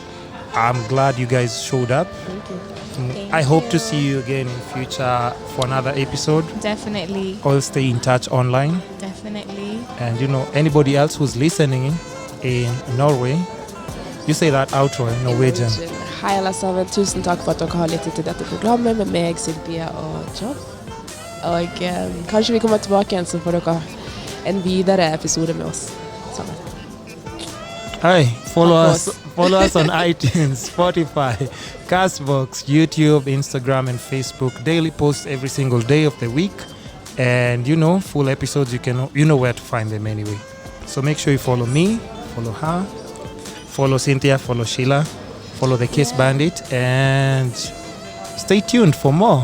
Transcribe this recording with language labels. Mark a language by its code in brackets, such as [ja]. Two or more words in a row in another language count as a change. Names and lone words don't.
[en] I'm glad you guys showed up. Thank you. I hope to see you again in future for another episode. Definitely. Or stay in touch online. Definitely. And anybody else who's listening in Norway, you say that outro in Norwegian. [no] Hei alle sammen, tusen takk for at dere har lyttet til dette programmet med meg, Cynthia og John. Og kanskje vi kommer tilbake igjen, så får dere en videre episode med oss sammen. [en] Hey, follow Of us. course. Follow us on iTunes, Spotify, Castbox, YouTube, Instagram, and Facebook. Daily posts every single day of the week, and full episodes. You know where to find them anyway. So make sure you follow me, follow her, follow Cynthia, follow Sheila, follow the Kiss Bandit, and stay tuned for more.